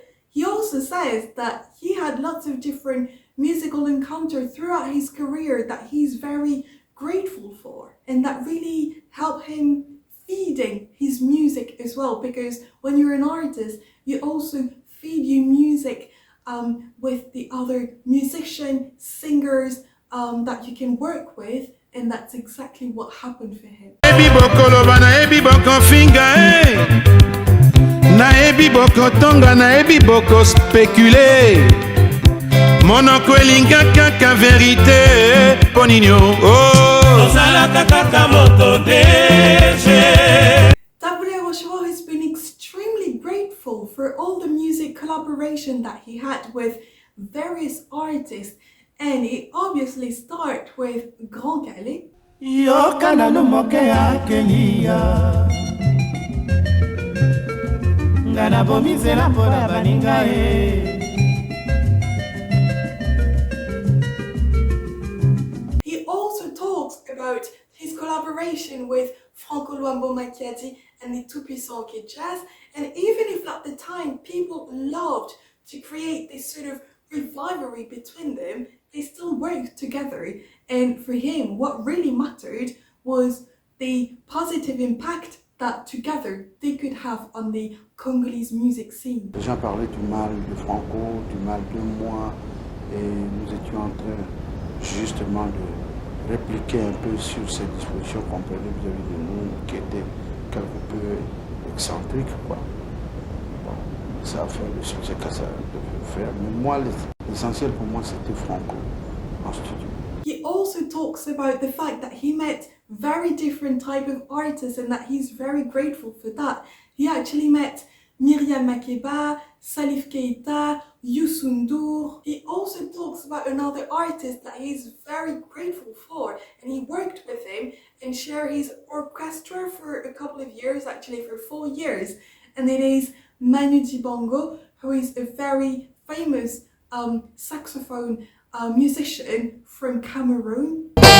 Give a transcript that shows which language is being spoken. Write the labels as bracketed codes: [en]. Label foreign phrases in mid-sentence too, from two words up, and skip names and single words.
[en] he also says that he had lots of different musical encounters throughout his career that he's very grateful for, and that really help him feeding his music as well, because when you're an artist you also feed your music with the other musicians, singers that you can work with, and that's exactly what happened for him. [ln] Naebi boko tonga, naebi boko spéculer. Monoko elinga kaka vérité, poninyo. Oh. [en] Tabu Ley Rochereau has been extremely grateful for all the music collaboration that he had with various artists, and it obviously starts with Kalle. [ln] Yokana no moke akelia. Ngana bomizela pona baninga e. [en] He also talks about his collaboration with Franco, Luambo, Makiadi and the tout-puissant Jazz, and even if at the time people loved to create this sort of rivalry between them, they still worked together, and for him what really mattered was the positive impact that together they could have on the Congolese music scene. [fr] Les gens parlaient du mal de Franco, du mal de moi, et nous étions en train justement de répliquer un peu sur ces dispositions qu'on prenait vis-à-vis de nous, qui étaient quelque peu excentriques, quoi. Bon, ça a fait le succès que ça devait faire, mais moi, l'essentiel pour moi, c'était Franco en studio. [en] He also talks about the fact that he met very different type of artists and that he's very grateful for that. He actually met Miriam Makeba, Salif Keita, Youssou Ndour. He also talks about another artist that he's very grateful for, and he worked with him and shared his orchestra for a couple of years, actually for 4 years, and it is Manu Dibango, who is a very famous saxophone musician from Cameroon.